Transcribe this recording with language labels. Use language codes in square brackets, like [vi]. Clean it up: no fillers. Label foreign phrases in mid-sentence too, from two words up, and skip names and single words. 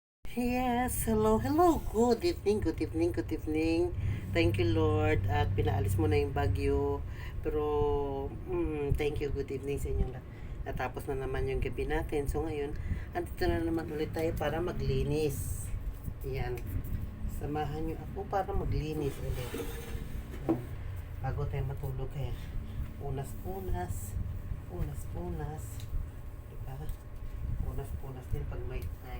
[en] Yes, hello, hello. Good evening, good evening, good evening. Thank you, Lord. [tl] At pinaalis mo na yung bagyo. Pero, [en] thank you, good evening [tl] sa inyo lahat. Natapos na naman yung gabi natin. So, ngayon, andito na naman ulit tayo para maglinis. Ayan. Samahan nyo ako para maglinis ulit. Bago tayo matulog kaya. Unas-unas. Unas-unas. Diba? Unas-unas din pag may time.